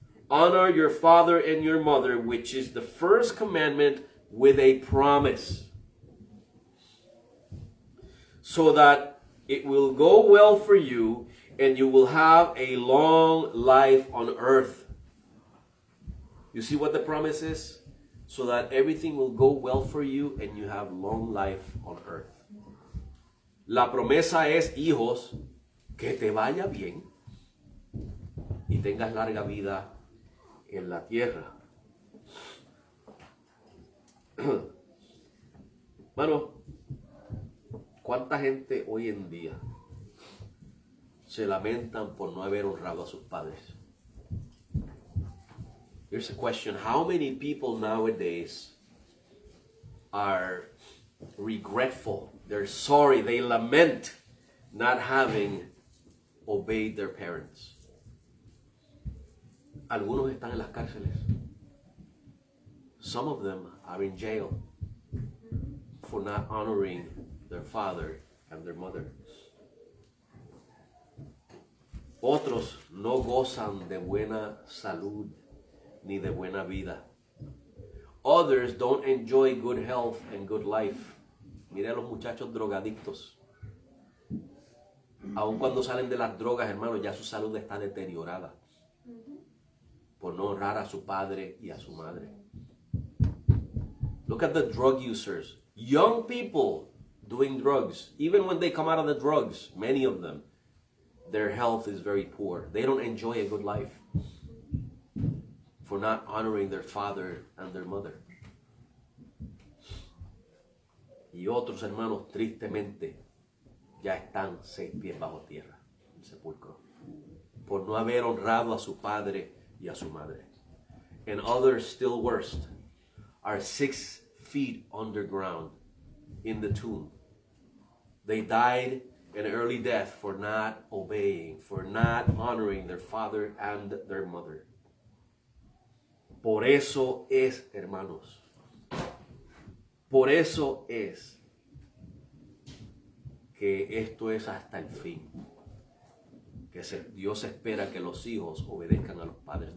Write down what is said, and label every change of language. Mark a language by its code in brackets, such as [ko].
[en] Honor your father and your mother, which is the first commandment with a promise, so that it will go well for you and you will have a long life on earth. You see what the promise is? So that everything will go well for you and you have long life on earth. [es] La promesa es, hijos, que te vaya bien y tengas larga vida en la tierra. Bueno, ¿cuánta gente hoy en día se lamentan por no haber honrado a sus padres? [en] Here's a question. How many people nowadays are regretful? They're sorry. They lament not having obeyed their parents. [es] Algunos están en las cárceles. [en] Some of them are in jail for not honoring their father and their mother. [es] Otros no gozan de buena salud ni de buena vida. [en] Others don't enjoy good health and good life. [es] Mire a los muchachos drogadictos. Aun cuando salen de las drogas, hermanos, ya su salud está deteriorada por no honrar a su padre y a su madre. [en] Look at the drug users. Young people doing drugs. Even when they come out of the drugs, many of them, their health is very poor. They don't enjoy a good life for not honoring their father and their mother. [es] Y otros hermanos, tristemente, ya están 6 pies bajo tierra, en el sepulcro, por no haber honrado a su padre y a su madre. [en] And others, still worse, are 6 feet underground in the tomb. They died an early death for not obeying, for not honoring their father and their mother. [es] Por eso es, hermanos, por eso es que esto es hasta el fin. Que Dios espera que los hijos obedezcan a los padres.